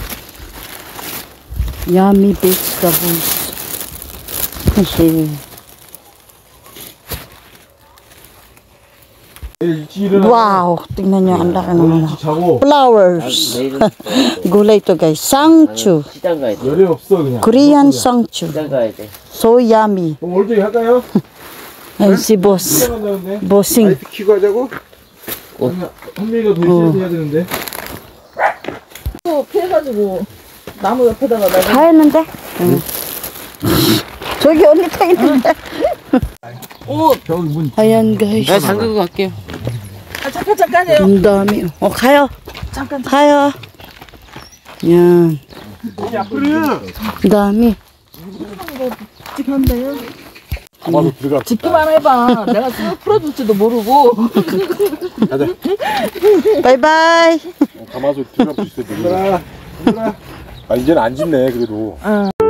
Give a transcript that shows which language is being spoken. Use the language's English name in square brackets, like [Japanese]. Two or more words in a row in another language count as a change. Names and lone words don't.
[English] Yummy vegetables. Kasi. [Filipino] Wow. Tingnan nyo. Ang laki naman. Flowers. Gulay to guys. Sangchu. [Korean] 시장 가야 돼. 열이 없어 그냥. [English] Korean sangchu. [Korean] 시장 가야 돼. [English] So yummy. [Korean] 그럼 오늘 저기 할까요? [Filipino] Ayan si boss. [Korean] 시작한다는데. [Filipino] Bossing. [Korean] 아이스 키고 하자고? 현미가 더 있어야 해야 되는데. 또 피해가지고 나무 옆에다가 내가 다 했는데? 응. 저기 언니 타 있는데? 저기 문. [Filipino] 아yan guys. [Korean] 내가 잠그고 갈게요. 잠깐요. [Filipino] Ang dami. O, kayo. [Korean] 잠깐. [Filipino] Kayo. Yan. Ang dami. [Korean] 찍한다요. 가마도 들어가. 찍기만 해봐. 내가 쓱 풀어줄지도 모르고. 가자. [English] Bye-bye. [Korean] 가마도 들어가 있어. 아 이제는 안 짖네 그래도.